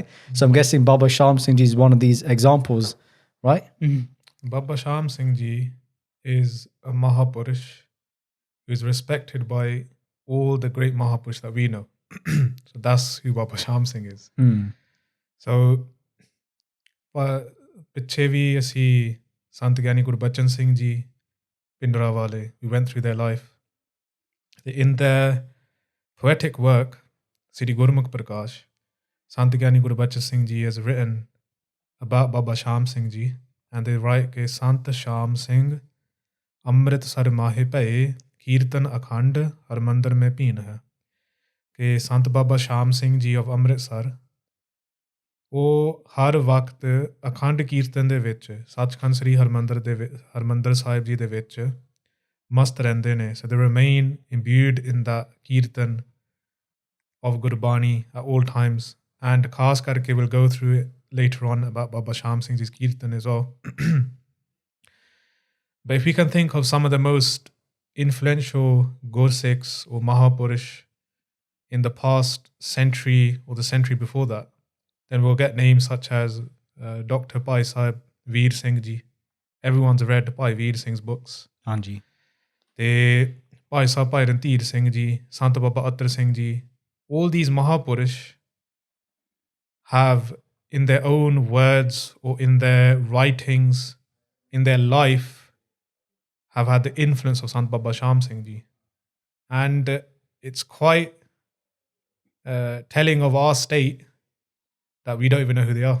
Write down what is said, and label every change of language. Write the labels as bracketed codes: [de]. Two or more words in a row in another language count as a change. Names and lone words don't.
[en] So I'm guessing Baba Shaam Singh Ji is one of these examples, right? Baba Shaam Singh Ji is a Mahapurush who is respected by all the great Mahapurush that we know. So that's who Baba Shaam Singh is. So, [pa] ਪਿੱਛੇ ਵੀ ਅਸੀਂ [en] Sant Guru Singh Ji, Pindra Wale, we went through their life. In their poetic work, Sri Gurmukh Parkash, Sant Guru Singh Ji has written about Baba Shaam Singh Ji, and they write [pa] ਕੇ ਸੰਤ ਸ਼ਾਮ ਸਿੰਘ ਅੰਮ੍ਰਿਤਸਰ ਮਹਿ ਪਾਏ ਕੀਰਤਨ ਅਖੰਡ ਹਰਿਮੰਦਰ ਮੇਂ ਪੀਨ ਹੈ. Ke Sant Baba Shaam Singh Ji of Amritsar, ਉਹ ਹਰ ਵਕਤ ਅਖੰਡ ਕੀਰਤਨ ਦੇ ਵਿੱਚ ਸੱਚਖੰਡ ਸ੍ਰੀ ਹਰਮੰਦਰ ਸਾਹਿਬ ਜੀ ਦੇ ਵਿੱਚ ਮਸਤ ਰਹਿੰਦੇ ਨੇ. [en] So they remain imbued in the kirtan of Gurbani at all times. And [pa] ਖਾਸ ਕਰਕੇ [en] we'll go through it later on about Baba Shaam Singh Ji's kirtan as well. But if we can think of some of the most influential Gursikhs or Mahapurush in the past century or the century before that, then we'll get names such as Dr. Bhai Sahib Veer Singh Ji. Everyone's read Bhai Veer Singh's books. Anji. ਤੇ Bhai Rantir Singh Ji, Sant Baba Attar Singh Ji, all these Mahapurush have in their own words or in their writings, in their life, have had the influence of Sant Baba Shaam Singh Ji. And it's quite telling of our state that we don't even know who they are.